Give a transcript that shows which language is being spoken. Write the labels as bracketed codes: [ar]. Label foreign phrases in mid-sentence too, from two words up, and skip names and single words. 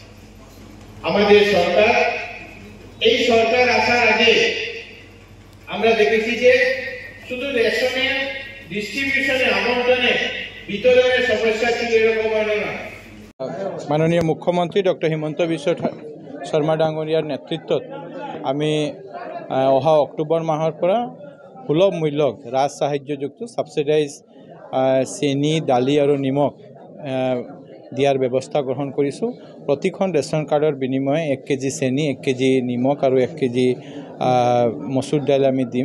[bn] আমাদের সরকার, এই সরকার আসার আগে আমরা দেখেছি যে শুধু রেশনের ডিস্ট্রিবিউশনে, আবন্টনে, বিতরণের সমস্যা ছিল, এরকম না। [as] মাননীয় মুখ্যমন্ত্রী ডক্টর হিমন্ত বিশ্ব শৰ্মা ডাঙৰীয়াৰ নেতৃত্বত আমি অহা অক্টোবৰ মাহৰ পৰা সুলভ মূল্যত ৰাজ সাহায্যযুক্ত ছাবচিডাইজ চেনি, দালি আৰু নিমখ দিয়াৰ ব্যৱস্থা গ্ৰহণ কৰিছোঁ। প্ৰতিখন ৰেচন কাৰ্ডৰ বিনিময়ে 1 কেজি চেনি, 1 কেজি নিমখ আৰু 1 কেজি মচুৰ দাইল আমি দিম।